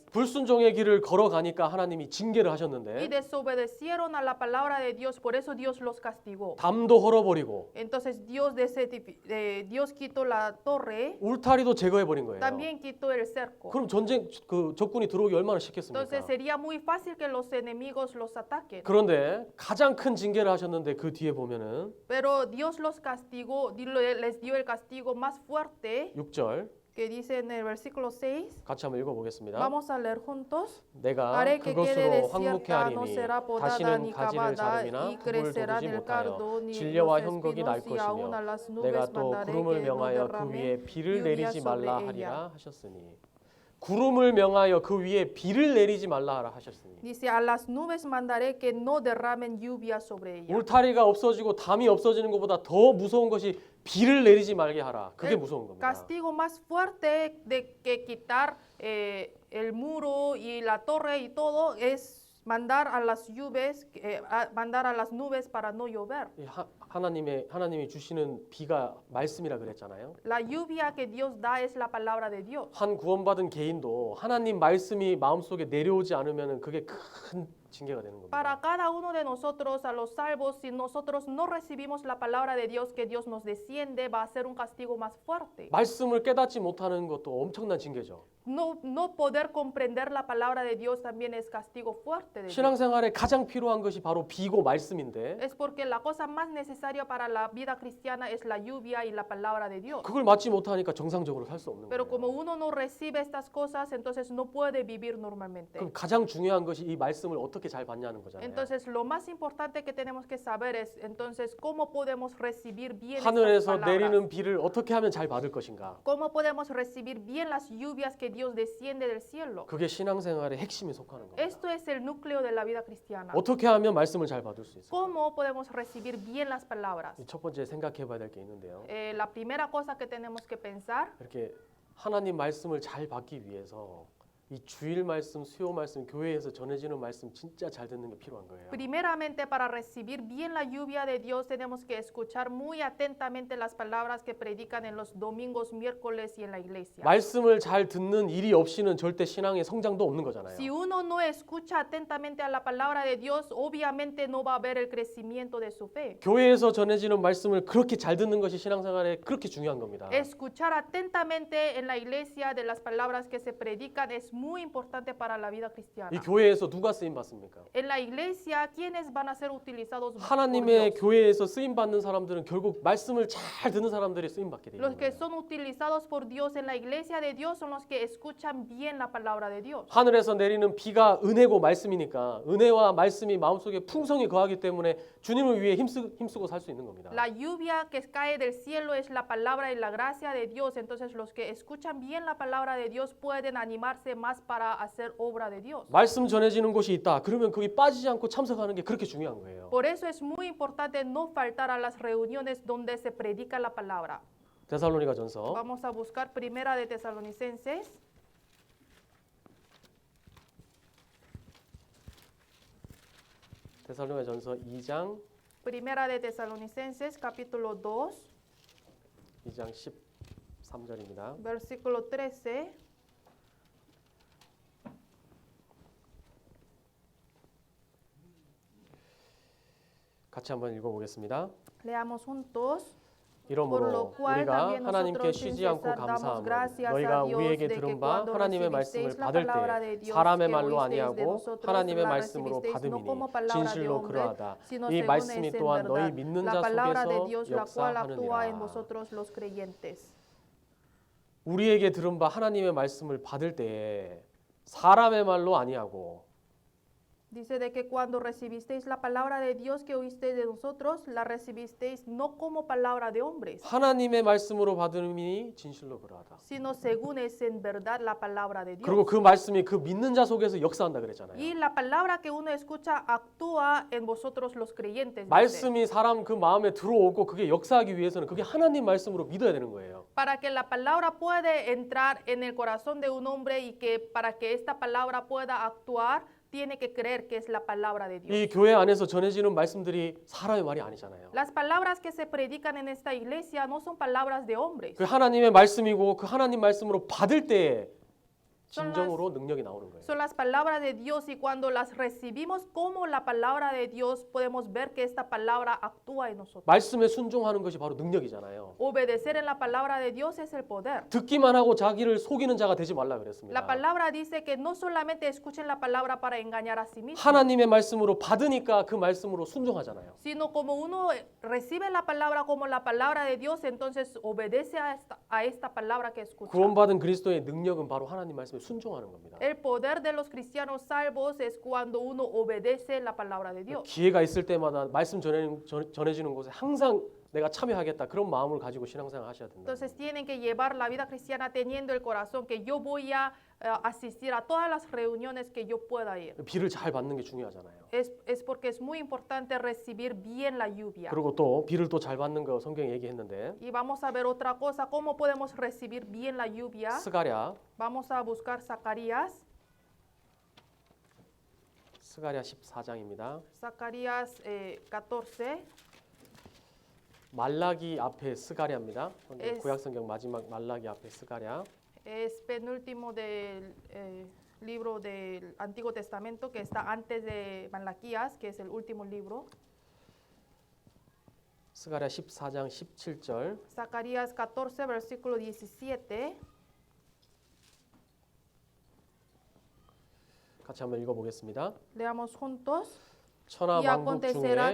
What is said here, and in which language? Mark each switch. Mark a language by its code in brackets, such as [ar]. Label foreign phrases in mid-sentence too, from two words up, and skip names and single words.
[ko] 불순종의 길을 걸어가니까 하나님이 징계를 [es] y [ko] 하셨는데 [es] desobedecieron a la palabra de Dios, por eso Dios los castigó. [ko] 담도 헐어버리고 [es] Entonces Dios quitó la torre, [ko] 울타리도 제거해버린 거예요. [es] también quitó el cerco. [ko] 그럼 전쟁 그 적군이 들어오기 얼마나 쉽겠습니까? [es] Entonces sería muy fácil que los enemigos los ataquen. [ko] 그런데 가장 큰 징계를 하셨는데 그 뒤에 보면은 [es] Pero Dios los castigó, les dio el castigo más fuerte, [ko] 6절 [es] que dice en el versículo 6. [ko] 같이 한번 읽어보겠습니다. [es] Vamos a leer juntos. [ko] 내가 [es] Haré que quede [ko] 그것으로 황무케 [es] desierta, no [ko] 하리니 [es] será podada [ko] 다시는 [es] ni [ko] 가지를 [es] cavada, [ko] 자르미나 [es] y [ko] 흙을 [es] crecerá [ko] 돋우지 [es] en el [ko] 못하여 [es] cardo, ni [ko] 진려와 [es] los [ko] 형극이 날 [es] espinos, y aún a [ko] 것이며 [es] las [ko] 내가 [es] nubes [ko] 또 [es] mandaré [ko] 구름을 [es] que no [ko] 명하여 그 [es] derrame [ko] 위에 비를 [es] lluvia [ko] 내리지 [es] sobre [ko] 말라 [es] ella. [ko] 하리라 하셨으니 구름을 명하여 그 위에 비를 내리지 말라 하라 하셨으니 [es] Dice, a las nubes mandaré que no derramen lluvia sobre ella. [ko] 울타리가 없어지고 담이 없어지는 것보다 더 무서운 것이 비를 내리지 말게 하라. 그게 무서운 겁니다. [es] Castigo más fuerte de que quitar el muro y la torre y todo es mandar a las nubes para no llover. [ko] 이 하나님이 주시는 비가 말씀이라 그랬잖아요. [es] La lluvia que Dios da es la palabra de Dios. [ko] 한 구원받은 개인도 하나님 말씀이 마음속에 내려오지 않으면 그게 큰 징계가 되는 겁니다. [es] Para cada uno de nosotros, a los salvos, si nosotros no recibimos la palabra de Dios, que Dios nos desciende, va a ser un castigo más fuerte. [ko] 말씀을 깨닫지 못하는 것도 엄청난 징계죠. [es] No poder comprender la palabra de Dios también es castigo fuerte de Dios. [ko] 신앙생활에 가장 필요한 것이 바로 비고 말씀인데 [es] Es porque la cosa más necesaria para la vida cristiana es la lluvia y la palabra de Dios. [ko] 그걸 맞지 못하니까 정상적으로 살 수 없는 [es] Pero como [ko] 거예요. [es] uno no recibe estas cosas, entonces no puede vivir normalmente. [ko] 그럼 가장 중요한 것이 이 말씀을 어떻게 잘 받냐는 거잖아요. [es] Entonces lo más importante que tenemos que saber es entonces cómo podemos recibir bien estas [ko] 하늘에서 [es] palabras. [ko] 내리는 비를 어떻게 하면 잘 받을 것인가? [es] ¿Cómo podemos recibir bien las lluvias que Dios desciende del cielo? [ko] 그게 신앙생활의 핵심에 속하는 겁니다. [es] Esto es el núcleo de la vida cristiana. [ko] 어떻게 하면 말씀을 잘 받을 수 있을까? [es] ¿Cómo podemos recibir bien las palabras? [ko] 첫 번째 생각해봐야 될 게 있는데요. [es] La primera cosa que tenemos que pensar [ko] 이렇게 하나님 말씀을 잘 받기 위해서 이 주일 말씀, 수요 말씀, 교회에서 전해지는 말씀 진짜 잘 듣는 게 필요한 거예요. [es] Primeramente, para recibir bien la lluvia de Dios, tenemos que escuchar muy atentamente las palabras que predican en los domingos, miércoles y en la iglesia. [ko] 말씀을 잘 듣는 일이 없이는 절대 신앙의 성장도 없는 거잖아요. [es] Si uno no escucha atentamente a la palabra de Dios, obviamente no va a haber el crecimiento de su fe. [ko] 교회에서 전해지는 말씀을 그렇게 잘 듣는 것이 신앙생활에 그렇게 중요한 겁니다. [es] Escuchar atentamente en la iglesia de las palabras que se predican es muy importante para la vida cristiana. [ko] 이 교회에서 누가 쓰임 받습니까? [es] En la iglesia, ¿quiénes van a ser utilizados por [ko] 하나님의 [es] Dios? [ko] 교회에서 쓰임 받는 사람들은 결국 말씀을 잘 듣는 사람들이 쓰임 받게 되는 [es] Los que [ko] 거예요. [es] son utilizados por Dios en la iglesia de Dios son los que escuchan bien la palabra de Dios. [ko] 하늘에서 내리는 비가 은혜고 말씀이니까 은혜와 말씀이 마음속에 풍성히 거하기 때문에 주님을 위해 힘쓰고 살 수 있는 겁니다. [es] La lluvia que cae del cielo es la palabra y la gracia de Dios. Entonces los que escuchan bien la palabra de Dios pueden animarse más para hacer obra de Dios. [ko] 말씀 전해지는 곳이 있다. 그러면 거기 빠지지 않고 참석하는 게 그렇게 중요한 거예요. [es] Por eso es muy importante no faltar a las reuniones donde se predica la palabra. [ko] 데살로니가전서 [es] Vamos a buscar Primera de Tesalonicenses. [ko] 데살로니가전서 2장 [es] Primera de Tesalonicenses, capítulo 2, [ko] 2장 13절입니다. [es] versículo 13. [ko] 같이 한번 읽어보겠습니다. [es] Leamos juntos. Por [ko] 이러므로 [es] lo cual [ko] 우리가 [es] también [ko] 하나님께 [es] nosotros sin [ko] 쉬지 않고 [es] cesar damos [ko] 감사함은 [es] gracias [ko] 너희가 [es] a Dios [ko] 우리에게 [es] de que [ko] 들은 바 [es] cuando [ko] 하나님의 [es] recibisteis [ko] 말씀을 [es] la [ko] 받을 [es] palabra [ko] 때 [es] de Dios [ko] 사람의 [es] que [ko] 말로 [es] oísteis de [ko] 아니하고 [es] nosotros [ko] 하나님의 [es] la [ko] 말씀으로 [es] recibisteis no [ko] 받음이니 [es] como palabra de [ko] 진실로 [es] hombre, [ko] 그러하다. [es] sino [ko] 이 [es] según [ko] 말씀이 [es] es en [ko] 또한 너희 [es] verdad [ko] 믿는 [es] la [ko] 자 [es] palabra de [ko] 속에서 [es] Dios la cual actúa en [ko] 역사하느니라. [es] vosotros los creyentes. [ko] 우리에게 들은 바 하나님의 말씀을 받을 때 사람의 말로 아니하고 [es] Dice de que cuando recibisteis la palabra de Dios que oísteis de nosotros, la recibisteis no como palabra de hombres, [ko] 하나님의 말씀으로 받음이니 진실로 그러하다. [es] sino según es en verdad la palabra de Dios. [ko] 그리고 그 말씀이 그 믿는 자 속에서 역사한다 그랬잖아요. [es] Y la palabra que uno escucha actúa en vosotros los creyentes. dice. [ko] 말씀이 사람 그 마음에 들어오고 그게 역사하기 위해서는 그게 하나님 말씀으로 믿어야 되는 거예요. [es] Para que la palabra pueda entrar en el corazón de un hombre y que para que esta palabra pueda actuar, tiene que creer que es la palabra de Dios. [ko] 이 교회 안에서 전해지는 말씀들이 사람의 말이 아니잖아요. [es] Las palabras que se predican en esta iglesia no son palabras de hombres. [ko] 그 하나님의 말씀이고 그 하나님 말씀으로 받을 때에 진정으로 능력이 나오는 거예요. [es] Son las palabras de Dios y cuando las recibimos como la palabra de Dios, podemos ver que esta palabra actúa en nosotros. [ko] 말씀에 순종하는 것이 바로 능력이잖아요. [es] Obedecer en la palabra de Dios es el poder. [ko] 듣기만 하고 자기를 속이는 자가 되지 말라 [es] La [ko] 그랬습니다. [es] palabra dice que no solamente escuchen la palabra para engañar a sí mismos, [ko] 하나님의 말씀으로 받으니까 그 말씀으로 순종하잖아요. [es] sino como uno recibe la palabra como la palabra de Dios, entonces obedece a esta palabra que escucha. [ko] 구원받은 그리스도의 능력은 바로 하나님 말씀에 순종하는 겁니다. [es] El poder de los cristianos salvos es cuando uno obedece la palabra de Dios. [ko] 기회가 있을 때마다 말씀 전해지는 곳에 항상 내가 참여하겠다 그런 마음을 가지고 신앙생활 하셔야 된다. [es] Entonces tienen que llevar la vida cristiana teniendo el corazón que yo voy a asistir a todas las reuniones que yo pueda ir. [ko] 비를 잘 받는 게 중요하잖아요. [es] Es porque es muy importante recibir bien la lluvia. [ko] 그리고 또 비를 또 잘 받는 거 성경에 얘기했는데 [es] Y vamos a ver otra cosa, cómo podemos recibir bien la lluvia. [ko] 스가랴 [es] Vamos a buscar Zacarías. [ko] 스가랴 14장입니다. [es] Zacarías 14. [ko] 말라기 앞에 스가랴입니다. [es] Es- [ko] 구약 성경 마지막 말라기 앞에 스가랴. [es] Es penúltimo del libro del Antiguo Testamento que está antes de Malaquías, que es el último libro. [ko] 스가랴 14장 17절. [es] Zacarías 14, versículo 17. [ko] 같이 한번 읽어보겠습니다. [es] Leamos juntos. [ko] 천하 [es] Y [ko] 만국 [es] acontecerá